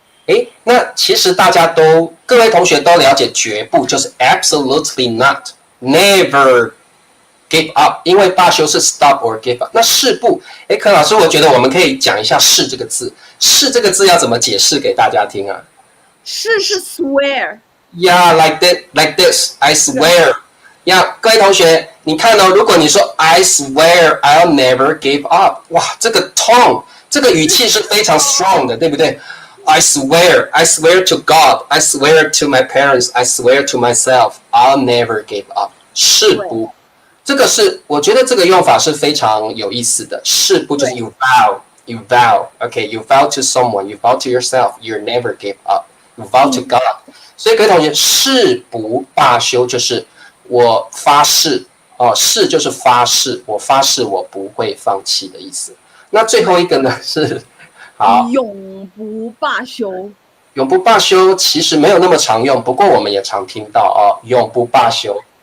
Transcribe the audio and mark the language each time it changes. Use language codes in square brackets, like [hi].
[zh] 诶，那其实各位同学都了解绝不就是 [en] absolutely not never give up， [zh] 因为罢休是 [en] stop or give up。 [zh] 那誓不，诶，柯老师，我觉得我们可以讲一下誓这个字。誓这个字要怎么解释给大家听啊？誓是 swear。 [en] Yeah, like this. I swear. Yeah， [zh] 各位同学，你看哦，如果你说 [en] I swear I'll never give up， [zh] 哇，这个 [en] tone， [zh] 这个语气是非常 [en] strong [zh] 的，对不对？ [en] I swear to God, I swear to my parents, I swear to myself, I'll never give up。 [zh] 誓不，这个是我觉得这个用法是非常有意思的。誓不就是 [en] you vow, okay, you vow to someone, you vow to yourself, you'll never give up, you vow to God。 [zh] 所以各位同学，誓不罢休就是我发誓哦，誓就是发誓，我发誓我不会放弃的意思。那最后一个呢是好，永不罢休。永不罢休其实没有那么常用，不过我们也常听到哦，永不罢休。